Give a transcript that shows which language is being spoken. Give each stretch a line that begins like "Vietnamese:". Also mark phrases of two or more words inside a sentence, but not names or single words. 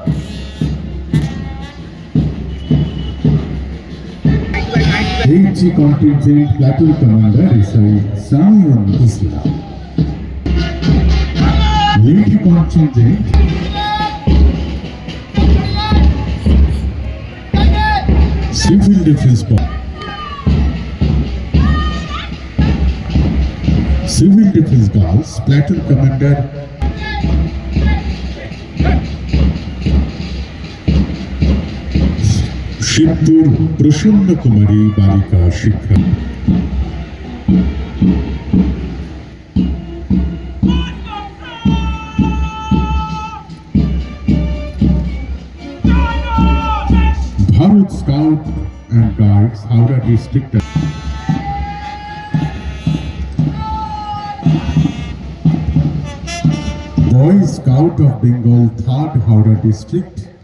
English: HG Contingent Platoon Commander SI Samion Islam Lady Contingent Civil Defense Civil Defense Girls Platoon Commander
Bangla: শিবপুর প্রসন্ন কুমারী বালিকা শিক্ষা
English: ভারত স্কাউট অ্যান্ড গাইডস হাওড়া ডিস্ট্রিক্ট Boy Scout of Bengal 3rd Howrah District